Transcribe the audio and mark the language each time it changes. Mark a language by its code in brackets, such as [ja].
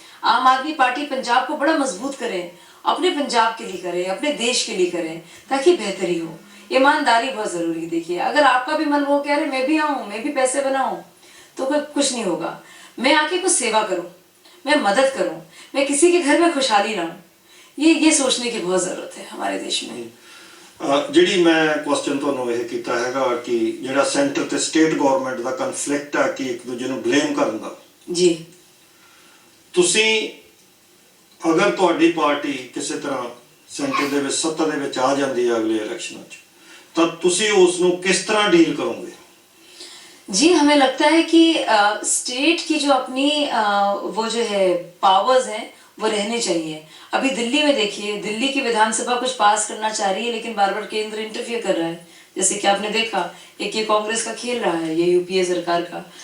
[hi] आम आदमी पार्टी पंजाब को बड़ा मजबूत करे, अपने पंजाब के लिए करे, अपने देश के लिए करे ताकि बेहतरी हो। ईमानदारी बहुत जरूरी। देखिए अगर आपका भी मन वो कह रहे मैं भी आऊं, मैं भी पैसे बनाऊं, तो कुछ नहीं होगा। मैं आके कुछ सेवा करूं, मैं मदद करूं, मैं किसी के घर में खुशहाली लाऊं, ये सोचने की बहुत जरूरत है हमारे देश में। [pa] ਜਿਹੜੀ ਮੈਂ ਕੁਐਸਚਨ ਤੁਹਾਨੂੰ ਇਹ ਕੀਤਾ ਹੈਗਾ ਕਿ ਜਿਹੜਾ ਸੈਂਟਰ ਤੇ ਸਟੇਟ ਗਵਰਨਮੈਂਟ ਦਾ ਕਨਫਲਿਕਟ ਹੈ ਕਿ ਇੱਕ ਦੂਜੇ ਨੂੰ ਬਲੇਮ ਕਰਨ ਦਾ ਜੀ, ਤੁਸੀਂ ਅਗਰ ਤੁਹਾਡੀ ਪਾਰਟੀ ਕਿਸੇ ਤਰ੍ਹਾਂ ਸੈਂਟਰ ਦੇ ਵਿੱਚ ਸੱਤਾ ਦੇ ਵਿੱਚ ਆ ਜਾਂਦੀ ਹੈ ਅਗਲੇ ਇਲੈਕਸ਼ਨਾਂ 'ਚ ਤਾਂ ਤੁਸੀਂ ਉਸ ਨੂੰ ਕਿਸ ਤਰ੍ਹਾਂ ਡੀਲ ਕਰੋਗੇ? [hi] जी हमें लगता है कि स्टेट की जो अपनी वो जो है पावर्स हैं वो रहने चाहिए। अभी दिल्ली में देखिए, दिल्ली की विधानसभा कुछ पास करना चाह रही है लेकिन बार बार केंद्र इंटरफियर कर रहा है, जैसे कि आपने देखा एक ये कांग्रेस का खेल रहा है, ये यूपीए सरकार का।